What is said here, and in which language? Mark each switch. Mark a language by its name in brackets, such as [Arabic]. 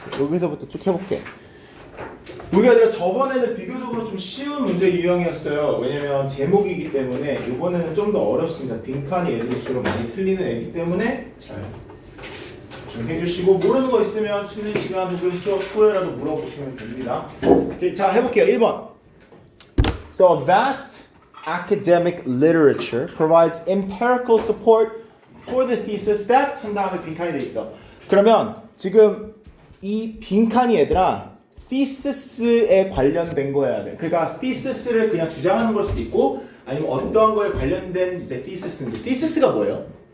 [Korean] 여기서부터 쭉 해볼게. 우리가 저번에는 비교적으로 좀 쉬운 문제 유형이었어요. 왜냐면 제목이기 때문에 이번에는 좀 더 어렵습니다. 빈칸이 애들이 주로 많이 틀리는 애기 때문에 잘 좀 해주시고 모르는 거 있으면 쉬는 시간 혹은 수업 후에라도 물어보시면 됩니다. 오케이, 자 해볼게요. 1번. [English] So a vast academic literature provides empirical support for the thesis that [Korean] 한 다음에 빈칸이 돼 있어. 그러면 지금 이 빈칸이 얘들아 thesis,에 관련된 거여야 돼. 그러니까 thesis를 그냥 주장하는 걸 수도 있고 아니면 어떠한 거에 관련된 이제 thesis인지. thesis가 뭐예요?